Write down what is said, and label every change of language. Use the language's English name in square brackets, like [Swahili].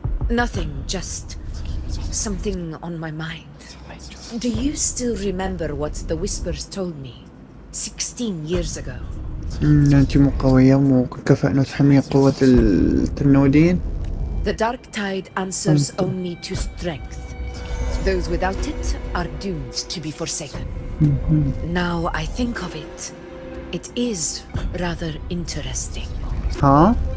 [English] Nothing, just something on my mind. Do you still remember what the whispers told me 16 years ago? [Arabic] أنت مو قوية، مو كفاءة إنه تحمي قوة التنودين. [English] The dark tide answers only to strength. Those without it are doomed to be forsaken. Now I think of it, it is rather interesting. Huh?